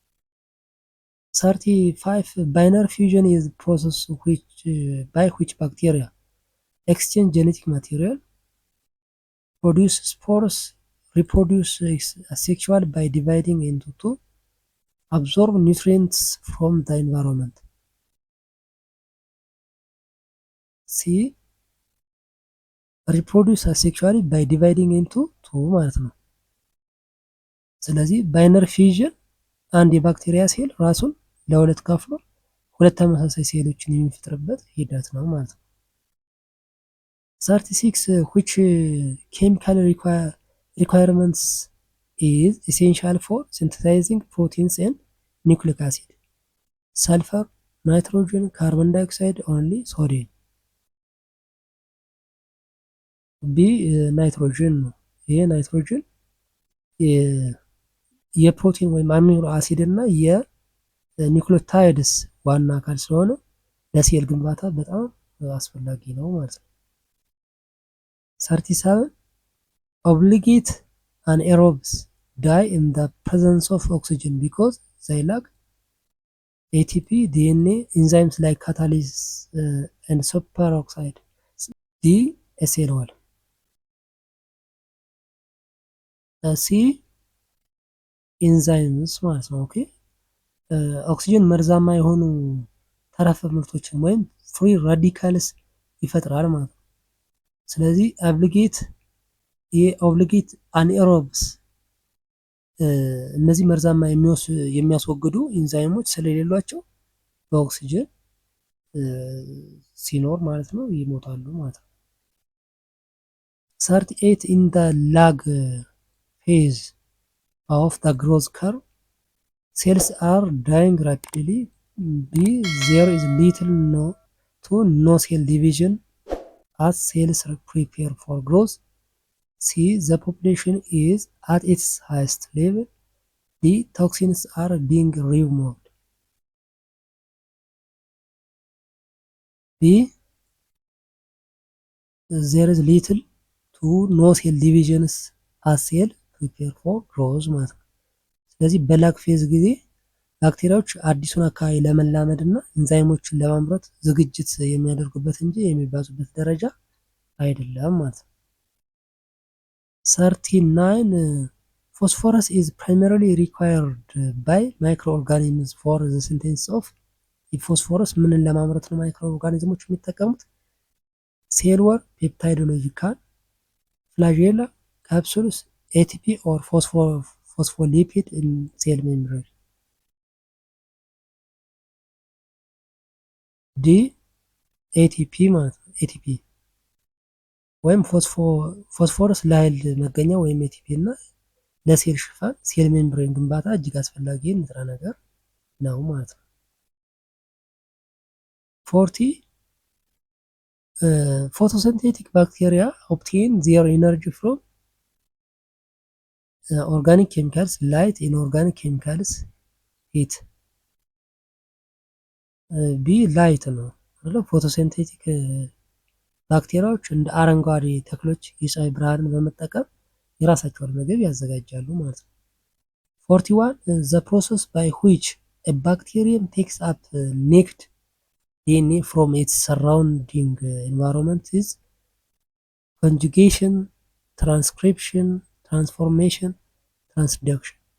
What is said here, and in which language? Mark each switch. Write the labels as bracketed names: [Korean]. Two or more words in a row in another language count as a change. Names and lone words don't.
[English] 35 binary fusion is process by which bacteria exchange genetic material, produce spores, reproduce asexual by dividing into two, absorb nutrients from the environment. C reproduce asexually by dividing into two [Amharic] ማለት ነው። ስለዚህ [English] binary fission [Amharic] አንድ የባክቴሪያ ሴል ራሱን ለሁለት ከፍሎ ሁለት ተመሳሳይ ሴሎችን የሚፈጥርበት ሂደት ነው ማለት ነው። [English] 36 which chemical requirements is essential for synthesizing proteins and nucleic acid? Sulfur, nitrogen, carbon dioxide, only sodium? [Amharic] ቢ ናይትሮጅን ነው። ይሄ ናይትሮጅን የፕሮቲን ወይም [English] amino acid [Amharic] እና የኒውክሊዮታይድስ ዋና አካል ስለሆነ ለሴል ግንባታ በጣም አስፈላጊ ነው ማለት ነው። [English] 37 obligate anaerobes die in the presence of oxygen because they lack ATP, DNA, enzymes like catalase and superoxide. [Amharic] D SL1 [English] C enzymes [Amharic] ማለት ነው። [English] okay oxygen [Amharic] መርዛማ የሆኑ ተረፈ ምርቶችን ወይም [English] free radicals [Amharic] ይፈጥራል ማለት ነው። ስለዚህ [English] obligate anaerobes [Amharic] እነዚህ መርዛማ የሚያስወግዱ ኢንዛይሞች ስለሌሏቸው በኦክሲጅን ሲኖር ማለት ነው ይሞታሉ ማለት ነው። [English] 38 in the lag phase of the growth curve, cells are dying rapidly. B there is little to no cell division as cells prepare for growth. C the population is at its highest level. D toxins are being removed. B there is little to no cell divisions as cell prepare for growth [Amharic] ማለት ነው። ስለዚህ [English] በlag phase [Amharic] ጊዜ ባክቴሪያዎች አዲሱን አካባቢ ለመላመድ እና ኢንዛይሞችን ለማምረት ዝግጅት የሚያደርጉበት እንጂ የሚባዙበት ደረጃ አይደለም ማለት ነው። [English] 39 phosphorus is primarily required by microorganisms for the synthesis of [Amharic] ፎስፎረስ ምንን ለማምረት ነው ማይክሮ ኦርጋኒዝሞች የሚጠቀሙት? [English] cell wall, peptidoglycan, flagella, capsules, ATP or phospholipid in cell membrane። D ATP [Amharic] ማለት ነው። ኤቲፒ ወይም ፎስፎረስ ለኃይል መገኛ ወይም ኤቲፒ እና ለሴል ሽፋን [English] cell membrane [Amharic] ግንባታ እጅግ አስፈላጊ ንጥረ ነገር ነው ማለት ነው። [English] 40 photosynthetic bacteria obtain their energy from organic chemicals, light inorganic chemicals, heat. B light ነው። ፎቶሲንቴቲክ [Amharic] ባክቴሪያዎች እንደ አረንጓዴ ተክሎች የፀሐይ ብርሃንን በመጠቀም የራሳቸውን ምግብ ያዘጋጃሉ ማለት ነው። [English] 41 the process by which a bacterium takes up naked DNA from its surrounding environment is conjugation, transcription, transformation, transduction።